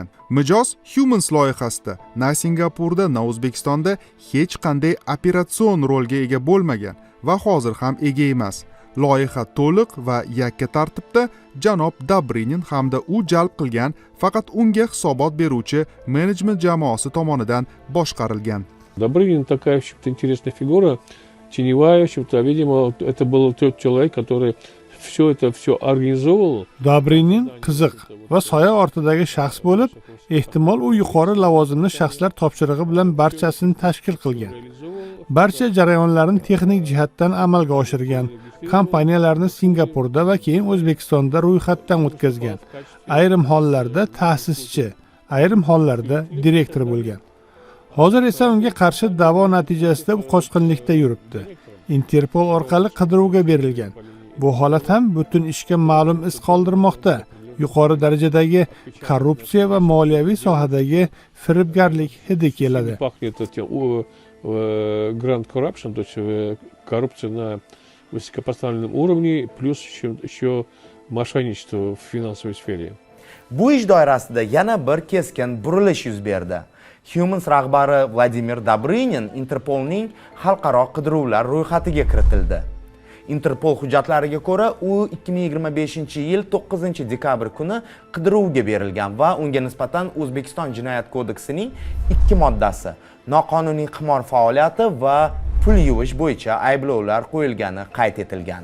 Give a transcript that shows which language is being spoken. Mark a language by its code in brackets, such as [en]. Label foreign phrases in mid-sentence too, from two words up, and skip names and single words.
[uz] Mijoz Humans loyihasida na Singapurda, na O'zbekistonda hech qanday operatsion rolga ega bo'lmagan va hozir ham ega emas. Loyiha to'liq va yakka tartibda janob Dobrinin hamda u jalb qilgan faqat unga hisobot beruvchi menejment jamoasi tomonidan boshqarilgan. [ru] Добрынин такая, в общем-то, интересная фигура, теневая, в общем-то, видимо, это был тот человек, который все организовал. [uz] Dobrinin qiziq va soya ortidagi shaxs bo'lib, ehtimol u yuqori lavozimli shaxslar topshirig'i bilan barchasini tashkil qilgan. Barcha jarayonlarni texnik jihatdan amalga oshirgan. Kompaniyalarni Singapurda va keyin O'zbekistonda ro'yxatdan o'tkazgan. Ayrim hollarda ta'sischi, ayrim hollarda direktor bo'lgan. Hozir esa unga qarshi da'vo natijasida u qochqinlikda yuribdi. Interpol orqali qidiruvga berilgan. Bu holat ham butun ishga ma'lum iz qoldirmoqda. Yuqori darajadagi korrupsiya va moliyaviy sohadagi firibgarlik hidi keladi. [en] Grand corruption, [ru] то есть коррупция на высокопоставленном уровне, плюс еще мошенничество в финансовой сфере. [uz] Bu ish doirasida yana bir keskin burilish yuz berdi. Humans rahbari Vladimir Dobrinin Interpolning xalqaro qidiruvlar ro'yxatiga kiritildi. Interpol hujjatlariga ko'ra, u 2025-yil 9-dekabr kuni qidiruvga berilgan va unga nisbatan O'zbekiston Jinoyat kodeksining 2 moddasi noqonuniy qimor faoliyati va pul yuvish bo'yicha ayblovlar qo'yilgani qayd etilgan.